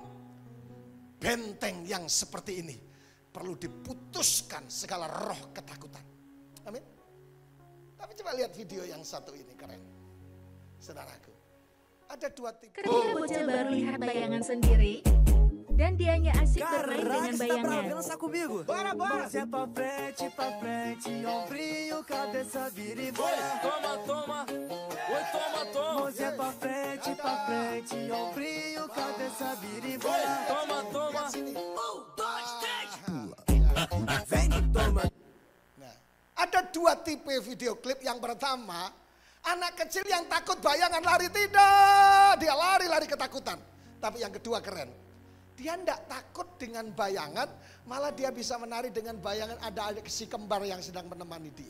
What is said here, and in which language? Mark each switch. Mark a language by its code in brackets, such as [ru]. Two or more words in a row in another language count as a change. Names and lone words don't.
[id] Benteng yang seperti ini perlu diputuskan segala roh ketakutan. Amin. Tapi coba lihat video yang satu ini, keren. Saudaraku, ada 2 tipe. Ketika bocah baru lihat bayangan sendiri dan dianya asik bermain dengan bayangan. [pt] Bora, bora! Pra frente, ombrinho, cabeça vira e bora. Toma, toma, oi, toma, toma. Mãozinha pra frente, ombrinho, cabeça vira e bora. Toma, toma. 1, 2, 3. Vem, toma. [id] Ada 2 tipe video klip. Yang pertama, anak kecil yang takut bayangan lari, tidak. Dia lari-lari ketakutan. Tapi yang kedua keren. Dia tidak takut dengan bayangan, malah dia bisa menari dengan bayangan ada si kembar yang sedang menemani dia.